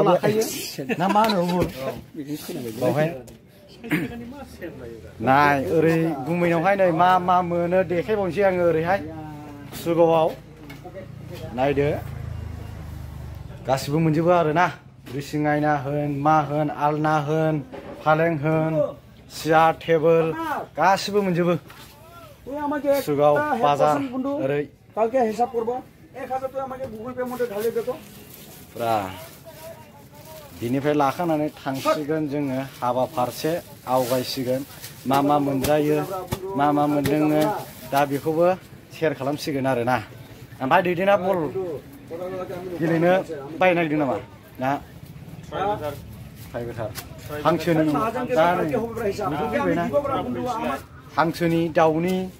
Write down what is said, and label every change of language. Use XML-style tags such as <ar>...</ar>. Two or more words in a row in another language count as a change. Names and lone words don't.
<brx>लाखायो ना मा होनो बावहाय नाय ओरै गुमैनावहाय नै मा मोनो देखायबावनोसै आङो ओरैहाय कुसुगावआव नायदो गासिबो मोनजोबो आरो ना ड्रेसिं आयना होन मा होन आलना होन फालें होन सियार टेबोल गासिबो मोनजोबो कुसुगाव बाजार ओरै</brx> <bn>কালকে হিসাব করব 1000 টাকা আমাকে গুগল পে মধ্যে ঢালে দে তো</bn> <brx>পুরা बिनिफ्राय लाखानानै थांसिगोन जोङो हाबा फारसे आवगायसिगोन मा मोनजायो मा मोनदोङो दा बेखौबो शेयार खालामसिगोन आरो ना ओमफ्राय दैदेना बल गेलेनो बायनो नागिरदों नामा ना फायगोथार हांसोनि दा नै हांसोनि दाउनि</brx>